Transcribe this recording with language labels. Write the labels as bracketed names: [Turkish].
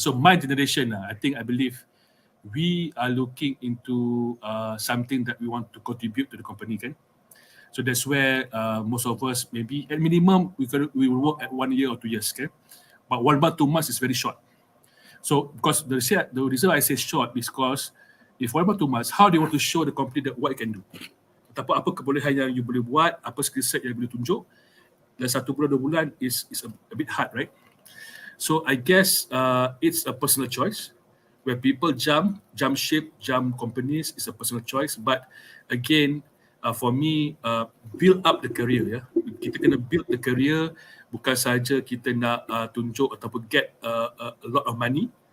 [English] So my generation lah, I believe we are looking into something that we want to contribute to the company, kan? So that's where most of us maybe at minimum we will work at 1 year or 2 years, okay? But 1 month, 2 months is very short. So because the reason I say short is because if 1 month, 2 months, how do you want to show the company that what you can do? [Malay] Apa kebolehan yang you boleh buat, apa skill set yang boleh tunjuk? Dan 1 bulan 2 bulan [English] is a bit hard, right? So I guess it's a personal choice. Where people jump ship, jump companies is a personal choice. But again, for me, build up the career. [Malay] Ya, kita kena [English] build the career. [Malay] Bukan saja kita nak tunjuk ataupun [English] get a lot of money.